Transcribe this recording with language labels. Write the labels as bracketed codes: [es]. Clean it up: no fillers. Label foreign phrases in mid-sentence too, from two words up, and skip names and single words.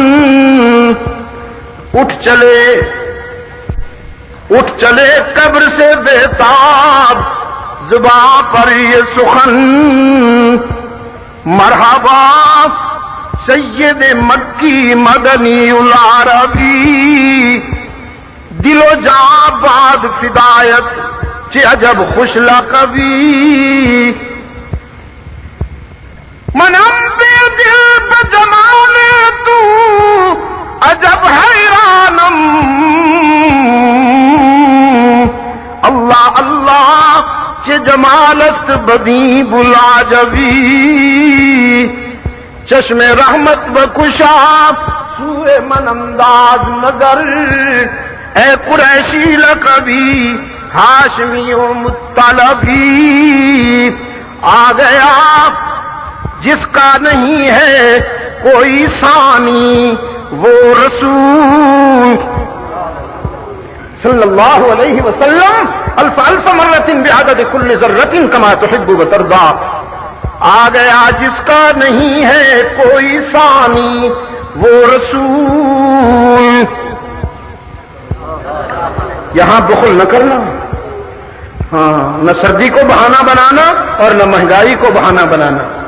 [ur] اٹھ چلے قبر سے بےتاب زباں پر یہ سخن. [ar] مرحبا سید مکی مدنی العربی، [fa] دل و جاں باد فدایت چه عجب خوش لقبی. منم بے دل بجمال تو عجب حیرانم. اللہ اللہ چه جمال است بدی بلاجبی. چشم رحمت بکشا سوئے من انداز نظر، اے قریشی لقبی ہاشمی و مطلبی. [ur] آ گیا جس کا نہیں ہے کوئی ثانی وہ رسول [ar] صلی اللہ علیہ وسلم. الف الف مرۃ بعدد کل ذرۃ کما تحب وترضى. [ur] آ گیا جس کا نہیں ہے کوئی ثانی وہ رسول. یہاں بخل نہ کرنا، ہاں نہ سردی کو بہانہ بنانا اور نہ مہنگائی کو بہانہ بنانا.